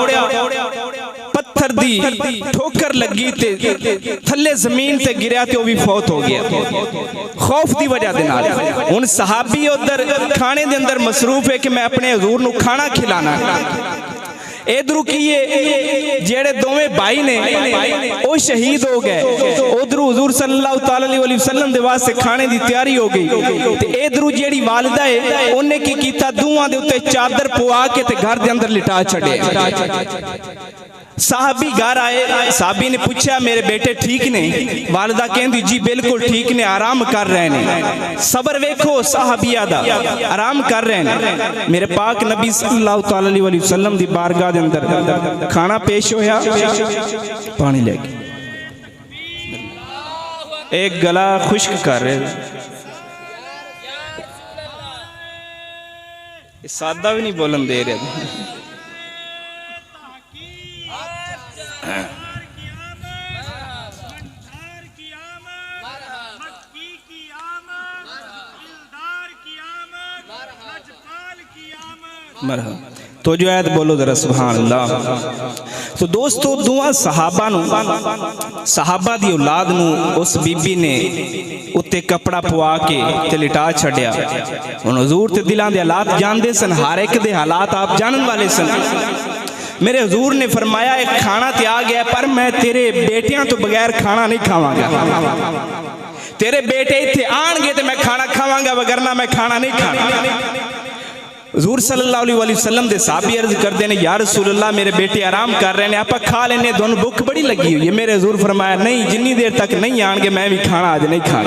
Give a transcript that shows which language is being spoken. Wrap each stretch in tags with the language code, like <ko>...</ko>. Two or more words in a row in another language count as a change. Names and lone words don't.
<pa>پتھر دی ٹھوکر لگی تے تھلے زمین تے گریا تے وہ بھی فوت ہو گیا خوف دی وجہ دے نال. ہن صحابی ادھر کھانے دے اندر مصروف ہے کہ میں اپنے حضور نوں کھانا کھلانا. ادھروں کی جیہڑے دوویں بھائی نے وہ شہید ہو گئے. ادھروں حضور</pa> <ar>صلى الله عليه وسلم</ar> <pa>دے واسطے کھانے کی تیاری ہو گئی. تے ادھروں جیہڑی والدہ ہے انہیں کی کیتا؟ دوہاں دے اتے چادر پوا کے تے گھر دے اندر لٹا چھڈے. صحابی گھر آئے، صحابی نے پچھا میرے بیٹے ٹھیک نے? والدہ کہندی جی بالکل ٹھیک نے، آرام کر رہے نے. صبر ویکھو صحابیہ دا، آرام کر رہے نے. میرے پاک نبی</pa> <ar>صلى الله عليه وسلم</ar> <pa>دی بارگاہ دے اندر کھانا پیش ہویا، پانی لے کے اک گلا خشک کر رہے. سادہ بھی نہیں بولن دے رہے. تو جو آیت بولو ذرا</pa> <ar>سبحان الله.</ar> <pa>تو دوستو دعا صحابہ نوں، صحابہ دی اولاد نوں اس بی بی نے اتے کپڑا پوا کے تے لٹا چھڈیا. ہن حضور تے دلاں دے حالات جاندے سن، ہر اک دے حالات آپ جانن والے سن. میرے حضور نے فرمایا اک کھانا تے آ گیا پر میں تیرے بیٹیاں توں بغیر کھانا نہیں کھاواں گا. تیرے بیٹے اتنے آن گے تو میں کھانا کھاواں گا وگرنہ میں کھانا نہیں کھانا۔ حضور</pa> <ar>صلی اللہ علیہ وسلم</ar> <pa>دے صحابی عرض کر دینے</pa> <ar>یا رسول اللہ</ar> <pa>میرے بیٹے آرام کر رہے ہیں آپ کھا لینے دونوں بھوک بڑی لگی ہوئی ہے۔ میرے حضور فرمایا نہیں جنی دیر تک نہیں آن گے میں بھی کھانا آج نہیں کھانا۔</pa>